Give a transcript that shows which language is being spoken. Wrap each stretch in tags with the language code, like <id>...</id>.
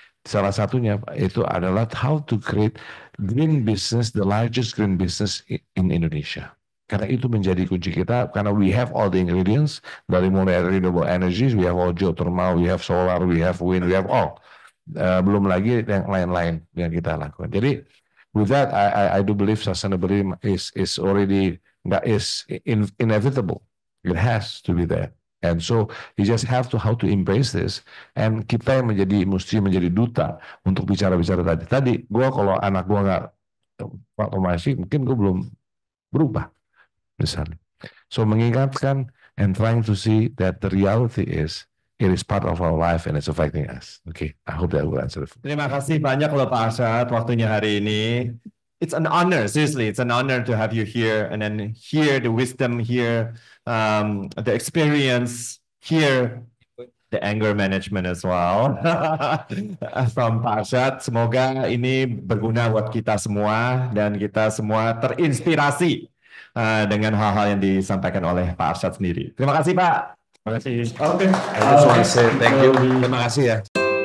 <id>Salah satunya itu adalah</id> <en>how to create green business, the largest green business in Indonesia.</en> <id>Karena itu menjadi kunci kita, karena</id> <en>we have all the ingredients,</en> <id>dari mulai</id> <en>renewable energies, we have all geothermal, we have solar, we have wind, we have all.</en> <id>Belum lagi yang lain-lain yang kita lakukan.</id> <en>Jadi, with that, I do believe sustainability is already, is inevitable. It has to be there. And so you just have to how to embrace this. And</en> <id>kita yang mesti menjadi duta untuk bicara-bicara tadi. Tadi gue kalau anak gue nggak otomasi, mungkin gue belum berubah misalnya.</id> <en>So</en> <id>mengingatkan</id> <en>and trying to see that the reality is it is part of our life and it's affecting us. Okay, I hope that will answer.</en> <id>Terima kasih banyak loh Pak Arsyad waktunya hari ini.</id> <en>It's an honor, seriously, it's an honor to have you here and then hear the wisdom, hear the experience, hear the anger management as well from Pak Arsyad.</en> <id>Semoga ini berguna buat kita semua dan kita semua terinspirasi dengan hal-hal yang disampaikan oleh Pak Arsyad sendiri. Terima kasih Pak. Terima kasih. Oke.</id> <en>I just want to say thank you.</en> <id>Terima kasih ya.</id>